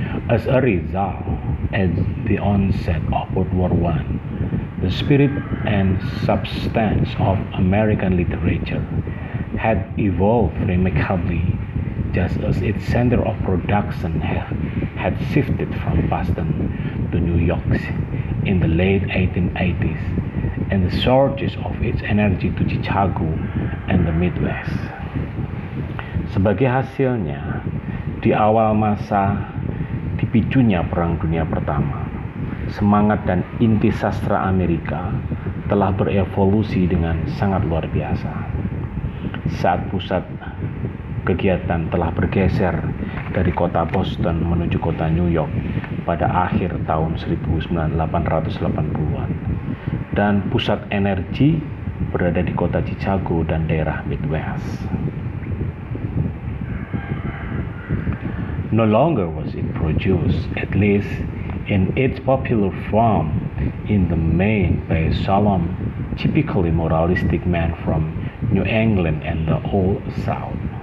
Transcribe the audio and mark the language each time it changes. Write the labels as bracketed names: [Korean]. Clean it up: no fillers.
[English] As a result, at the onset of World War I, the spirit and substance of American literature had evolved remarkably, just as its center of production had shifted from Boston to New York in the late 1880s, and the sources of its energy to Chicago and the Midwest. [Indonesian] Sebagai hasilnya, di awal masa dipicunya Perang Dunia Pertama, semangat dan inti sastra Amerika telah berevolusi dengan sangat luar biasa. Saat pusat kegiatan telah bergeser dari kota Boston menuju kota New York pada akhir tahun 1880-an, dan pusat energi berada di kota Chicago dan daerah Midwest. [English] No longer was it produced, at least in its popular form, in the main by a solemn, typically moralistic man from New England and the Old South.